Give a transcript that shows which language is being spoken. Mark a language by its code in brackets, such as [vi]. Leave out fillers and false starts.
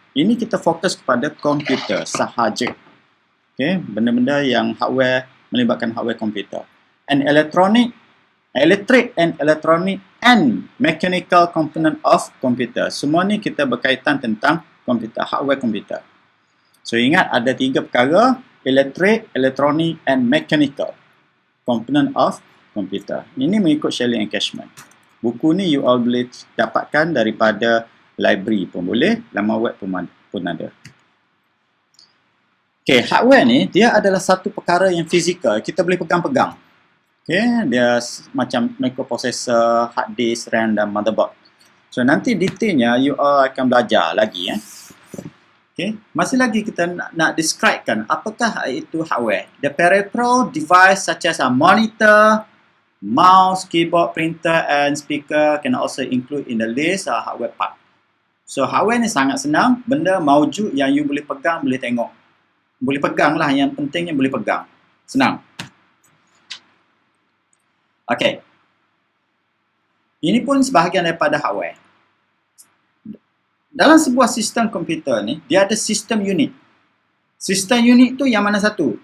[ms] Ini kita fokus kepada komputer sahaja. Okay. Benda-benda yang hardware melibatkan hardware komputer. [en] And electronic, electric and electronic and mechanical component of computer. [ms] Semua ni kita berkaitan tentang komputer, hardware komputer. So ingat ada 3 perkara, [en] electric, electronic and mechanical component of computer. [ms] Ini mengikut Shelly and Cashman. Buku ni you all boleh dapatkan daripada library pun boleh, laman web pun ada. Okay, hardware ni dia adalah satu perkara yang fizikal, kita boleh pegang-pegang. Okay, dia macam microprocessor, hard disk, RAM dan motherboard. So nanti detailnya you all akan belajar lagi. Okay, masih lagi kita nak describekan apakah itu hardware. [en] The peripheral device such as a monitor, mouse, keyboard, printer and speaker can also include in the list hardware part. [ms] So hardware ni sangat senang, benda maujud yang you boleh pegang, boleh tengok. Boleh pegang lah, yang pentingnya boleh pegang. Senang. Okay. Ini pun sebahagian daripada hardware. Dalam sebuah sistem komputer ni, dia ada sistem unit. Sistem unit tu yang mana satu?